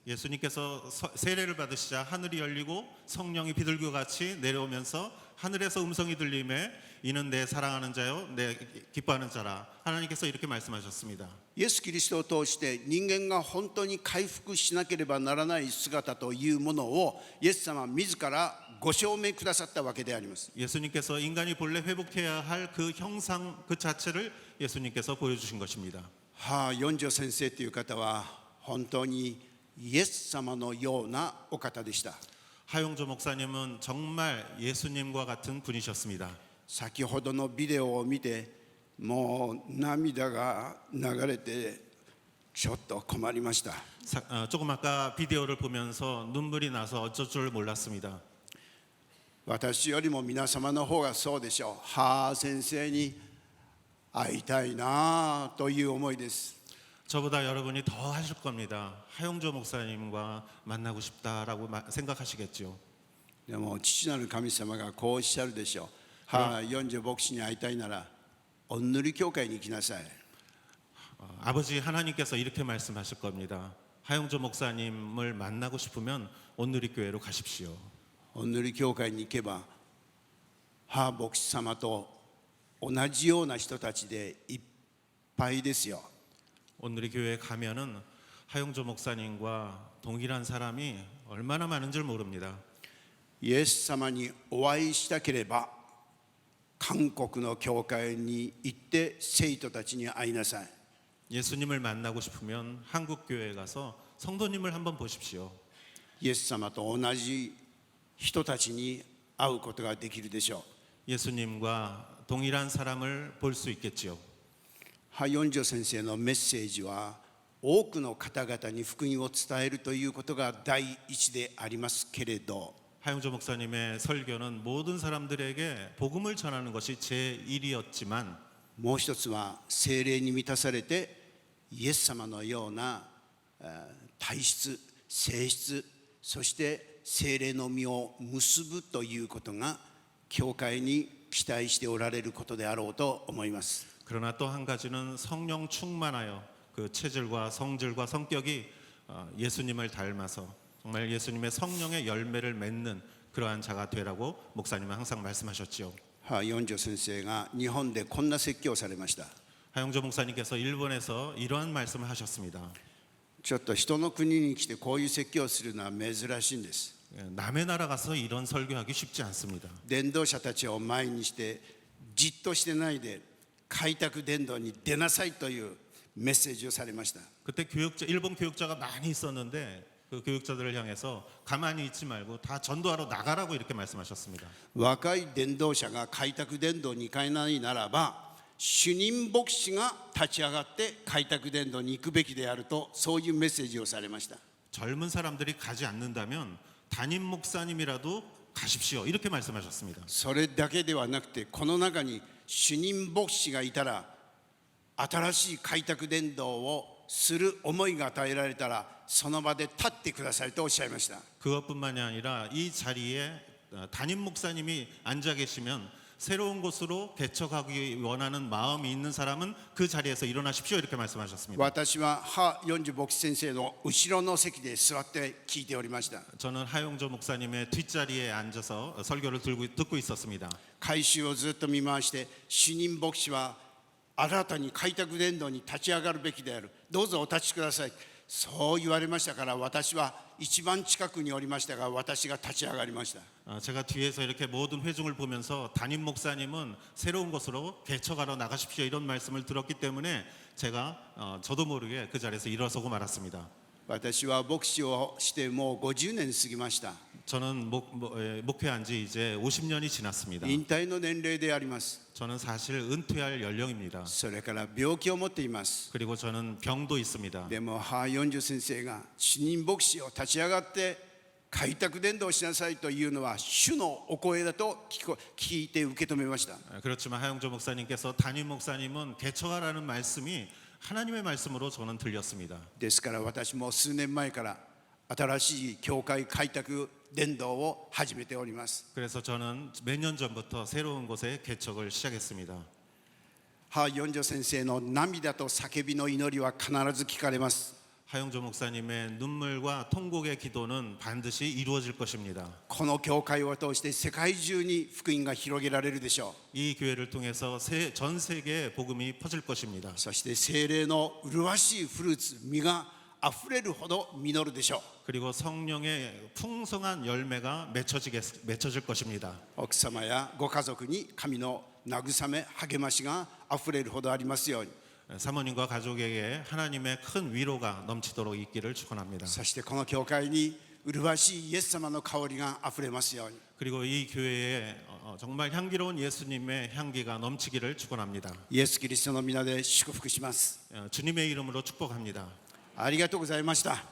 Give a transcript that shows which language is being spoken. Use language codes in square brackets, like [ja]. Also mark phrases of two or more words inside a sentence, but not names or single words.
[ko] 예수님께서 세례를 받으시자 하늘이 열리고 성령이 비둘기와 같이 내려오면서 하늘에서 음성이 들림에 이는 내 사랑하는 자요 내 기뻐하는 자라. 하나님께서 이렇게 말씀하셨습니다. [ja] イエス・キリストを通して人間が本当に回復しなければならない姿というものをイエス様自らご証明くださったわけであります。 [ko] 예수님께서 인간이 본래 회복해야 할 그 형상 그 자체를 예수님께서 보여주신 것입니다. [ja] 四条先生という方は本当にイエス様のようなお方でした。 [ko] 하용조 목사님은 정말 예수님과 같은 분이셨습니다. [ja] 先ほどのビデオを見てもう涙が流れてちょっと困りました。 조금 아까 비디오를 보면서 눈물이 나서 어쩔 줄 몰랐습니다. 私よりも皆様の方がそうでしょう。先生に会いたいなという思いです。 [ko] 저보다 여러분이 더 하실 겁니다. 하용조 목사님과 만나고 싶다라고 생각하시겠죠. [ja] でも父なる神様がこうおっしゃるでしょう。四条牧師に会いたいならおんぬり教会に行きなさい。 [ko] 아버지 하나님께서 이렇게 말씀하실 겁니다. 하용조 목사님을 만나고 싶으면 온누리교회로 가십시오. [ja] おんぬり教会に行けば牧師様と同じような人たちでいっぱいですよ。 [ko] 온누리교회에 가면은 하용조 목사님과 동일한 사람이 얼마나 많은 줄 모릅니다. [ja] イエス様にお会いしたければ韓国の教会に行って生徒たちに会いなさい。 [ko] 예수님을 만나고 싶으면 한국 교회에 가서 성도님을 한번 보십시오. [ja] イエス様と同じ人たちに会うことができるでしょう。 [ko] 예수님과 동일한 사람을 볼 수 있겠지요. 하용조 목사님의 설교는 모든 사람들에게 복음을 전하는 것이 제1이었지만 [ja] もう一つは聖霊に満たされてイエス様のような体質、性質、そして聖霊の実を結ぶということが教会に期待しておられることであろうと思います。 [ko] 그러나 또 한 가지는 성령 충만하여 그 체질과 성질과 성격이 예수님을 닮아서 정말 예수님의 성령의 열매를 맺는 그러한 자가 되라고 목사님은 항상 말씀하셨지요. [ja] 四条先生が日本でこんな説教をされました。 [ko] 하용조 목사님께서 일본에서 이러한 말씀을 하셨습니다. [ja] ちょっと人の国に来てこういう説教をするのは珍しいんです。 [ko] 남의 나라 가서 이런 설교하기 쉽지 않습니다. [ja] 伝道者たちを前にしてじっとしてないで開拓伝道に出なさいというメッセージをされました。 [ko] 그때 일본 교육자가 많이 있었는데 그 교육자들을 향해서 가만히 있지 말고 다 전도하러 나가라고 이렇게 말씀하셨습니다. [ja] 若い伝道者が開拓伝道に行かないならば主任牧師が立ち上がって開拓伝道に行くべきであると、そういうメッセージをされました。 [ko] 젊은 사람들이 가지 않는다면 담임 목사님이라도 가십시오. 이렇게 말씀하셨습니다. [ja] それだけではなくて、この中に主任牧師がいたら新しい開拓伝道をする思いが与えられたらその場で立ってくださいとおっしゃいました。 [ko] 그것뿐만이 아니라 이 자리에 담임 목사님이 앉아 계시면 새로운 곳으로 개척하기 원하는 마음이 있는 사람은 그 자리에서 일어나십시오. 이렇게 말씀하셨습니다. [ja] 私は四条牧師先生の後ろの席で座って聞いておりました。 [ko] 저는 하용조 목사님의 뒷자리에 앉아서 설교를 듣고 있었습니다. [ja] 改宗をずっと見回して、主任牧師は新たに開拓伝道に立ち上がるべきである、どうぞお立ちください、そう言われましたから、私は一番近くにおりましたが、私が立ち上がりました。 [ko] 제가 뒤에서 이렇게 모든 회중을 보면서 담임 목사님은 새로운 곳으로 개척하러 나가십시오 이런 말씀을 들었기 때문에 제가 저도 모르게 그 자리에서 일어서고 말았습니다. [ja] 私は牧師をしてもう50年過ぎました。 [ko] 저는 목회한 지 이제 50년이 지났습니다. [ja] 引退の年齢であります。 [ko] 저는 사실 은퇴할 연령입니다. [ja] それから病気を持っています。 [ko] 그리고 저는 병도 있습니다. [ja] でも四条先生が主任牧師を立ち上がって開拓伝道をしなさいというのは主のお声だと聞いて受け止めました。 [ko] 그렇지만 하용조 목사님께서 담임 목사님은 개척하라는 말씀이 하나님의 말씀으로 저는 들렸습니다. [ja] ですから私も数年前から新しい教会開拓伝道を始めております。 [ko] 그래서 저는 몇 년 전부터 새로운 곳에 개척을 시작했습니다. [ja] 母四条先生の涙と叫びの祈りは必ず聞かれます。 [ko] 하영조 목사님의 눈물과 통곡의 기도는 반드시 이루어질 것입니다. [ja] この教会を通して世界中に福音が広げられるでしょ [ko] 이 교회를 통해서 전 세계에 복음이 퍼질 것입니다. [ja] う。そして聖霊の麗しいフルーツ、実があふれるほど実るでしょう。 [ko] 그리고 성령의 풍성한 열매가 맺혀질 것입니다. [ja] 奥様やご家族に神の慰め励ましがあふれるほどありますように。 [ko] 사모님과 가족에게 하나님의 큰 위로가 넘치도록 있기를 축원합니다. [ja] そしてこの教会に麗しいイエス様の香りがあふれますように。 [ko] 그리고 이 교회에 정말 향기로운 예수님의 향기가 넘치기를 축원합니다. [ja] イエス・キリストの皆で祝福します。 [ko] 주님의 이름으로 축복합니다. [ja] ありがとうございました。